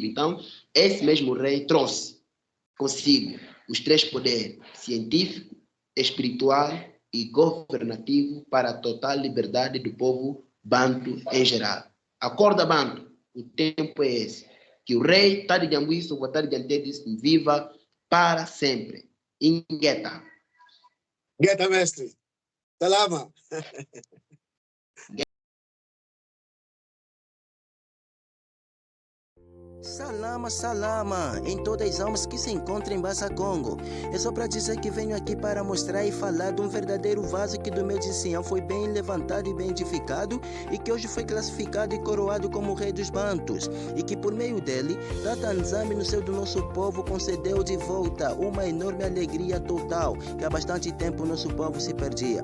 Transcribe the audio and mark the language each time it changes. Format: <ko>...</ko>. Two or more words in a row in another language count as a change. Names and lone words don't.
<pt>Então, esse mesmo rei trouxe consigo os 3 poderes: científico, espiritual e governativo, para a total liberdade do povo banto em geral. Acorda, Banto, o tempo é esse. Que o rei Tade Jambuiso, o Tade Jantedes, viva para sempre. Ingueta. Geta, mestre! Salama! Salama, em todas as almas que se encontram em Bassa Congo. É só para dizer que venho aqui para mostrar e falar de um verdadeiro vaso que do meu Dicião foi bem levantado e bem edificado, e que hoje foi classificado e coroado como o rei dos Bantos, e que por meio dele, Tata Nzambi no seio do nosso povo concedeu de volta uma enorme alegria total, que há bastante tempo o nosso povo se perdia.</pt>